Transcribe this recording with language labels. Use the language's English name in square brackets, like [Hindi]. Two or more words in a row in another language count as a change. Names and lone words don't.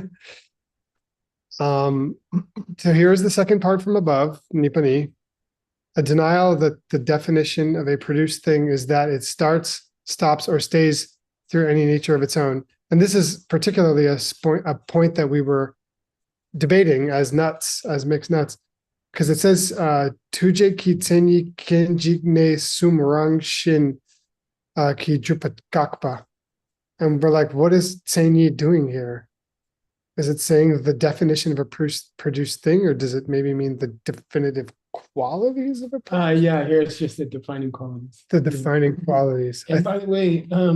[English] So here's the second part from above, Nipani. A denial that the definition of a produced thing is that it starts, stops, or stays through any nature of its own. And this is particularly a point that we were debating as mixed nuts, because it says [Tibetan] འདུས་བྱས་ཀྱི་མཚན་ཉིད་སྐྱེ་གནས་འཇིག་གསུམ་རང་བཞིན་གྱིས་འགོག་པ. [English] And we're like, what is tsenyi doing here? Is it saying the definition of a produced thing, or does it maybe mean the definitive qualities of a product? Yeah, here it's just the defining qualities. The defining qualities. And by the way,